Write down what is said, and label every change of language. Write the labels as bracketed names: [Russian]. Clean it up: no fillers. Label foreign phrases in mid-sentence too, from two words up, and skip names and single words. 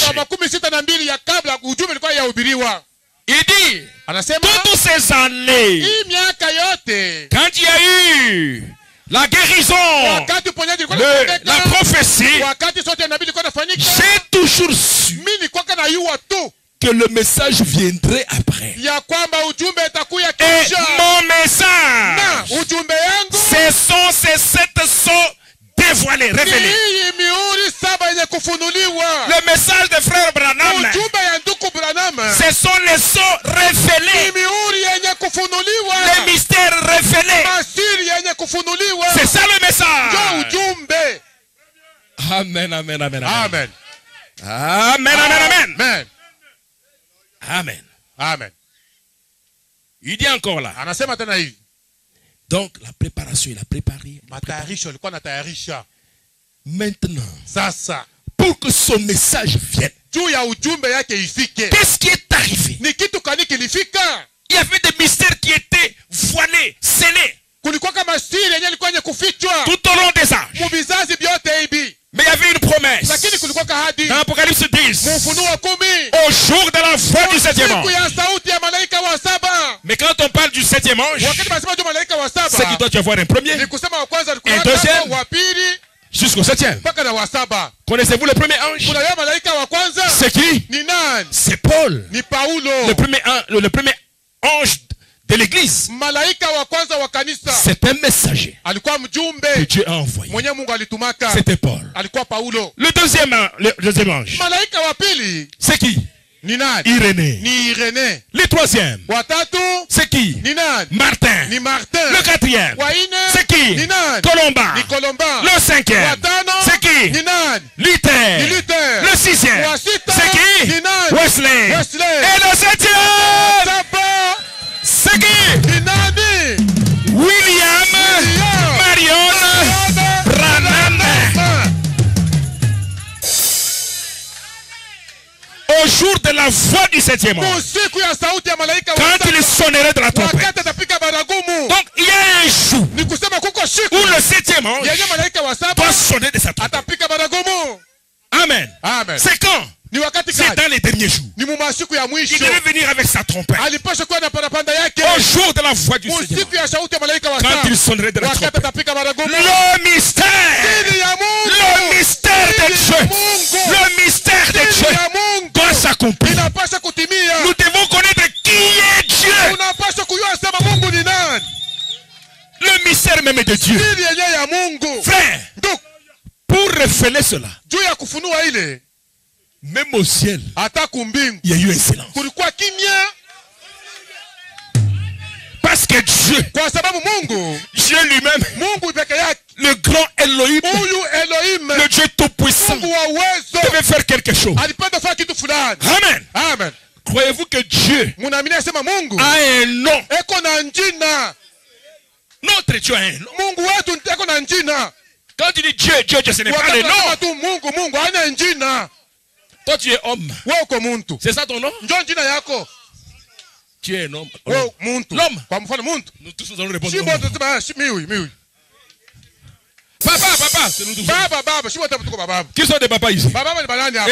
[Swahili] Mwaka 62 ya kabla ujumbe ilikuwa yahubiriwa. [French] Il dit, [Swahili] Anasema [French] toutes ces années, [Swahili] hii miaka yote [French] quand il y a eu la guérison, [Swahili] wakati uponyaji ulikuwa [French] la [Swahili] unatendeka, [French] prophétie, [Swahili] wakati sote nabii ilikuwa inafanyika, [French] j'ai toujours su [Swahili] mimi nilikuwa kana yua tu [French] que le message viendrait après. [Swahili] ya kwamba ujumbe itakuya [French] Et [Swahili] kisha. [French] mon [Swahili] Na [French] message, [Swahili] ujumbe yangu [French] ces sept sceaux dévoilés, [Swahili] ni [French] révélés. [Swahili] hii mihuri 7 yenye kufunuliwa. [French] Le message de frère Branham, [Swahili] Ujumbe ya ndugu Branham [French] ce sont les sceaux [Swahili] ni [French] révélés, [Swahili] mihuri yenye kufunuliwa. [French] les mystères révélés. [Swahili] Masiri yenye kufunuliwa. [French] C'est ça le message. [Swahili] Ndio ujumbe. Amen, amen, amen, amen. Amen. Amen, amen, amen. Amen. Amen. Amen. [French] Il dit encore là. [Swahili] Anasema tena hivi. [French] Donc la préparation, il a préparé. [Swahili] Matayarisho alikuwa anatayarisha. [French] Maintenant, [Swahili] Sasa [French] pour que son message vienne, [Swahili] juu ya ujumbe yake ifike. [French] qu'est-ce qui est arrivé? [Swahili] Ni kitu kani kilifika? [French] Il y avait des mystères qui étaient voilés, scellés, [Swahili] Kulikuwa kama siri yenye ilikuwa yenye kufichwa [French] tout au long des âges. [Swahili] mu vizazi vyote hivi. [French] Mais il y avait une promesse. [Swahili] Lakini kulikuwa kahadi [French] Dans Apocalypse 10, [Swahili] mu Ufunuo 10 [French] au jour de la voix du septième [Swahili] siku [French] ange. [Swahili] ya sauti ya malaika wa 7. [French] Mais quand on parle du septième ange, [Swahili] Wakati nasema juu malaika wa [French] c'est qu'il [Swahili] 7 [French] doit y avoir un premier [Swahili] ni kusema wa kwanza alikuwa [French] Et deuxième. [Swahili] wa pili [French] jusqu'au septième. [Swahili] mpaka na wa 7. [French] Connaissez-vous le premier ange? [Swahili] Kuna yeye malaika wa kwanza [French] C'est qui? [Swahili] ni nani? [French] C'est Paul, [Swahili] Ni Paulo. [French] le premier ange de l'église. [Swahili] Malaika wa kwanza wa kanisa [French] C'est un messager [Swahili] alikuwa [French] que [Swahili] mjumbe [French] Dieu a envoyé. [Swahili] mwenye Mungu alitumaka. [French] C'était Paul. [Swahili] Alikuwa Paulo. [French] Le deuxième ange, [Swahili] Malaika wa pili [French] c'est qui? [Swahili] ni nani? [French] Irénée. [Swahili] Ni Irene. [French] Le troisième, [Swahili] Wa tatu [French] c'est qui? [Swahili] ni nani? [French] Martin. [Swahili] Ni Martin. [French] Le quatrième, [Swahili] Wa ine [French] c'est qui? [Swahili] ni nani? [French] Colomba. [Swahili] Ni Colomba. [French] Le cinquième, [Swahili] Wa tano [French] c'est qui? [Swahili] ni nani? [French] Luther. [Swahili] Ni Luther. [French] Le sixième, [Swahili] Wa sita [French] c'est qui? [Swahili] ni nani? [French] Wesley. [Swahili] Wesley. [French] Et le septième, [Swahili] Saba [French] c'est qui? [Swahili] ni nani? William Marion Branham. [French] Au jour de la voix du septième ange, [Swahili] Siku ya sauti ya malaika wa [French] quand il sonnerait de la trompette. [Swahili] wakati atapika baragumu. [French] Donc il y a un jour [Swahili] Ni kusema kuko siku [French] où le septième ange [Swahili] yenye malaika wa 7 [French] doit sonner de sa trompette. [Swahili] atapika baragumu. Amen. Amen. [French] C'est quand? [Swahili] Ni wakati [French] C'est [Swahili] gani? [French] dans les derniers jours. [Swahili] Ni mumasiku ya [French] Il [Swahili] mwisho. [French] devait venir avec sa trompette. [Swahili] Alipasha kuwa na parapanda yake. [French] Au jour de la voix du septième [Swahili] Siku ya sauti ya malaika wa [French] ange, quand il [Swahili] 7 [French] sonnerait de la [Swahili] wakati [French] trompette. [Swahili] atapika baragumu. [French] Le mystère. [Swahili] Siri ya Mungu. [French] Le mystère de [Swahili] Siri [French] Dieu. [Swahili] ya Mungu. [French] Le mystère de [Swahili] Siri [French] Dieu [Swahili] ya Mungu [French] doit s'accomplir. [Swahili] inapasha kutimia. [French] Nous devons connaître qui est Dieu. [Swahili] Unapasha kujua sema Mungu ni nani. [French] Le mystère même de Dieu. [Swahili] Siri yenyewe ya Mungu. [French] Frère, Donc pour révéler cela, [Swahili] juu ya kufunua ile [French] même au ciel, [Swahili] hata kumbingu [French] il y a eu un silence. [Swahili] kulikuwa kimya [French] Parce que Dieu, [Swahili] kwa sababu Mungu [French] Dieu lui-même, [Swahili] Mungu peke yake [French] le grand Elohim, [Swahili] Huyu Elohim, [French] le Dieu tout-puissant, [Swahili] Mungu wa uwezo, [French] devait faire quelque chose. [Swahili] alipenda fanya kitu fulani. Amen. Amen. [French] Croyez-vous que Dieu [Swahili] Munaamini asema Mungu [French] a un nom? [Swahili] eko na njina. [French] Notre Dieu a un nom. [Swahili] Mungu wetu eko na njina. [French] Quand tu dis Dieu, Dieu, Dieu, ce n'est pas [Swahili] Wakati [French] le nom. [Swahili] unasema tu Mungu, Mungu hana njina. [French] Toi, tu es homme. [Swahili] Wewe uko muntu. [French] C'est ça ton nom? [Swahili] Njoo njina yako. [French] Tu es un homme. [Swahili] Wewe muntu. [French] L'homme. [Swahili] Kwa mfano muntu. [French] Nous tous nous allons répondre. [Swahili] Shimo tutasema mimi. [French] Papa, c'est nous tous. [Swahili] Baba, shimo tuko baba. [French] Qui sont des papas ici? [Swahili] Baba ni banani hapa?